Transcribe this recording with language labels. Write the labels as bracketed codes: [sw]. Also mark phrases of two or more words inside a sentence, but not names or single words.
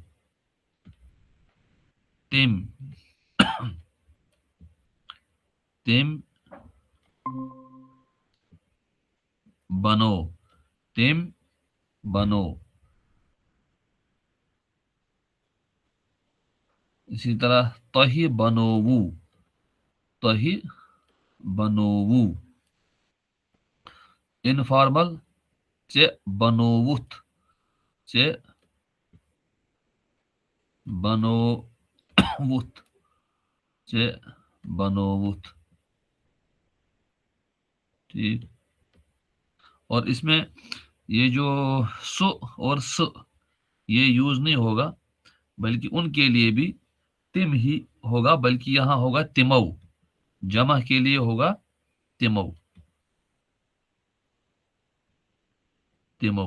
[ks] تم تم بنو تم بنو. [ur] اسی طرح [ks] تہی بنوو تہی بنوو. انفارمل ژے بنووتھ ژے بنووتھ ژے بنووتھ. [ur] ٹھیک. اور اس میں یہ جو سو اور س یہ یوز نہیں ہوگا، بلکہ ان کے لیے بھی تم ہی ہوگا، بلکہ یہاں ہوگا تمو. جمع کے لیے ہوگا تمو تمو.